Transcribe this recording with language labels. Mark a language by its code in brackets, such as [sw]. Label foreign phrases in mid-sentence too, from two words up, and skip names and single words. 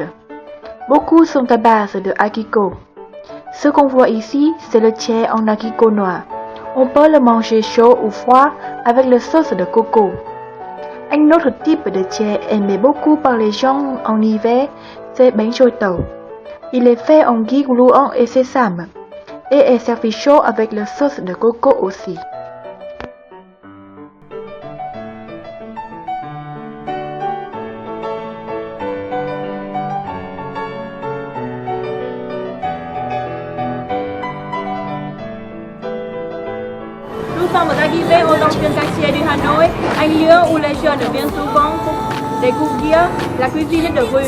[fr] Beaucoup sont à base de haricot. Ce qu'on voit ici, c'est le chè en haricot noir. On peut le manger chaud ou froid avec la sauce de coco. Un autre type de chè aimé beaucoup par les gens en hiver, c'est [vi] bánh trôi tàu. [fr] Il est fait en ghee gluant et sésame et est servi chaud avec la sauce de coco aussi. Nous sommes arrivés aux anciens quartiers du Hanoi, un lieu où les jeunes viennent souvent pour découvrir la cuisine de rue.